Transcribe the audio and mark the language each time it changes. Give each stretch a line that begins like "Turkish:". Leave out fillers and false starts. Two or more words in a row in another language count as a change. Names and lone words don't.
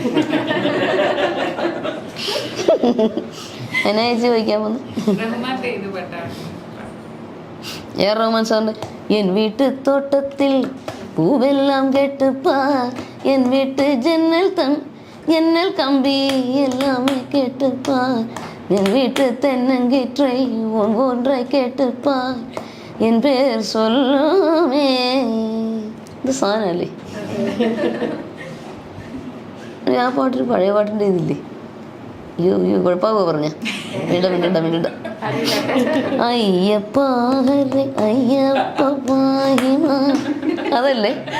Malayalam: എന്നാ ചേച്ചി ചോദിക്കാൻ വന്നു.
Tamil: റഹ്മാൻ സാറിന്റെ என் வீட்டு தோட்டத்தில் பூவெல்லாம் கேட்டுப்பார், என் வீட்டு ஜன்னல் கம்பி எல்லாமே கேட்டுப்பார், என் வீட்டு தென்னங்கீற்றை ஒன்றாய் கேட்டுப்பார், என் பேர் சொல்லுமே.
Malayalam: ഇത് സാധനമല്ലേ? ആ പാട്ടൊരു പഴയ പാട്ടിൻ്റെ ഇതില്ലേ? അയ്യോ കുഴപ്പമാകുമോ പറഞ്ഞ മിണ്ട
Sanskrit: അയ്യപ്പ ഹരേ അയ്യപ്പ പാഹിമ,
Malayalam: അതല്ലേ?